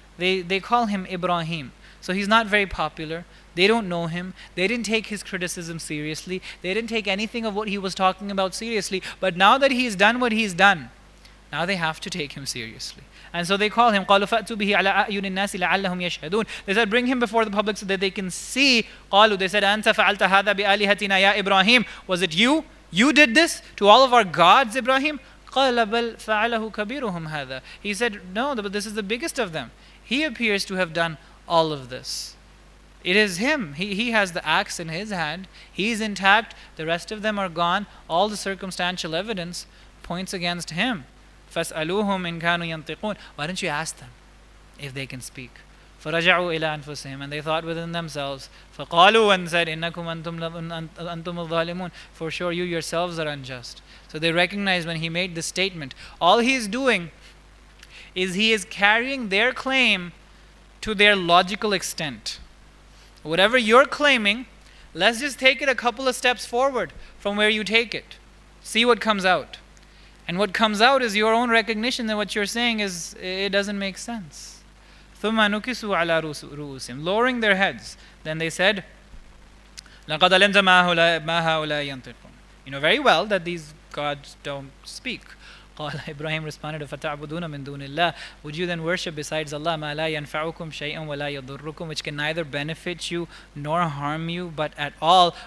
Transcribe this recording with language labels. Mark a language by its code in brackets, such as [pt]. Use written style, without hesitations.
[en] They call him Ibrahim. So he's not very popular. They don't know him. They didn't take his criticism seriously. They didn't take anything of what he was talking about seriously. But now that he's done what he's done, now they have to take him seriously. And so they call him. [ar] قَالُوا فَأْتُوا بِهِ عَلَىٰ أَعْيُنِ النَّاسِ لَعَلَّهُمْ يَشْهَدُونَ, [en] they said, bring him before the public so that they can see. قَالُوا, they said, [ar] أَنْتَ فَعَلْتَ هَذَا بِآلِهَتِنَا يَا إِبْرَاهِيمُ, [en] was it you? You did this to all of our gods, Ibrahim? [ar] قَالَ بَلْ فَعَلَهُ كَبِيرُهُمْ هَذَا, [en] he said, no, but this is the biggest of them. He appears to have done all of this. It is him. He has the axe in his hand. He's intact. The rest of them are gone. All the circumstantial evidence points against him. [ar] فَاسْأَلُوهُمْ إِنْ كَانُوا يَنْطِقُونَ, [en] why don't you ask them if they can speak? [ar] فَرَجَعُوا إِلَىٰ أَنفُسِهِمْ, [en] and they thought within themselves. فَقَالُوا, and said, [ar] إِنَّكُمْ أَنْتُمُ الظَّالِمُونَ, [en] for sure you yourselves are unjust. So they recognized when he made this statement, all he is doing is he is carrying their claim to their logical extent. Whatever you're claiming, let's just take it a couple of steps forward from where you take it. See what comes out. And what comes out is your own recognition that what you're saying is, it doesn't make sense. [ar] ثُمَّ نُكِسُوا عَلَى رُؤُوسِهِمْ, [en] lowering their heads. Then they said, [ar] لَقَدْ عَلِمْتَ مَا هَؤُلَاءِ يَنْطِقُونَ, [en] you know very well that these gods don't speak. قال, Ibrahim responded, [ar] فَتَعْبُدُونَ مِن دُونِ اللَّهِ, [en] would you then worship besides Allah [ar] مَا لَا يَنْفَعُكُمْ شَيْئًا وَلَا يَضُرُّكُمْ, [en] which can neither benefit you nor harm you, but at all.